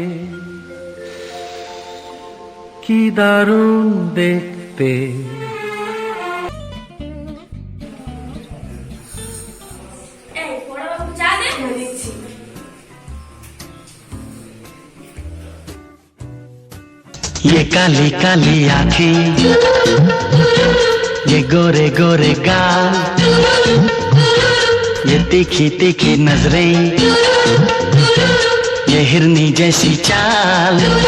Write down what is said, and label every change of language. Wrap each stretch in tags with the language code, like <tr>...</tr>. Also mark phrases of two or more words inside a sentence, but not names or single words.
<bn>কি দারুণ দেখতে। এই বড়বাবু চা দেন। দিচ্ছি।</bn> <hi>ये काली काली आँखें, ये गोरे गोरे गाल, ये तीखी तीखी नजरें, ये हिरनी जैसी चाल।</hi>